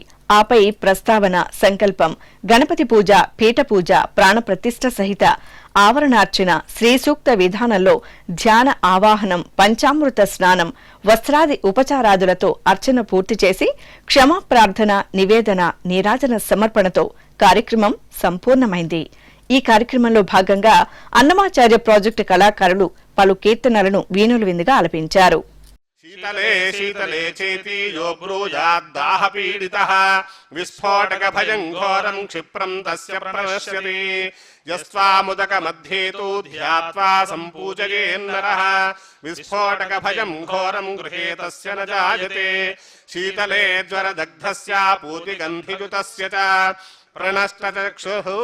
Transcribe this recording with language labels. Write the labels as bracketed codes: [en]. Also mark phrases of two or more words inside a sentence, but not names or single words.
[te] ఆపై ప్రస్తావన, సంకల్పం, గణపతి పూజ, పీఠ పూజ, ప్రాణప్రతిష్ఠ సహిత ఆవరణార్చన, శ్రీసూక్త విధానంలో ధ్యాన ఆవాహనం, పంచామృత స్నానం, వస్త్రాది ఉపచారాదులతో అర్చన పూర్తి చేసి క్షమాప్రార్థన, నివేదన, నీరాజన సమర్పణతో కార్యక్రమం సంపూర్ణమైంది. ఈ కార్యక్రమంలో భాగంగా అన్నమాచార్య ప్రాజెక్టు కళాకారులు పలు కీర్తనలను వీణుల విందుగా ఆలపించారు. [sa] शीतले शीतले चेति यो ब्रूयाद्दाह पीडितः विस्फोटक भयं घोरं क्षिप्रं तस्य प्रणश्यति यस्त्वामुदक मध्ये तु ध्यात्वा सम्पूजयेन्नरः विस्फोटक भयं घोरं गृहे तस्य न जायते शीतले ज्वरदग्धस्य पूतिगन्धियुतस्य च प्रणष्टचक्षुः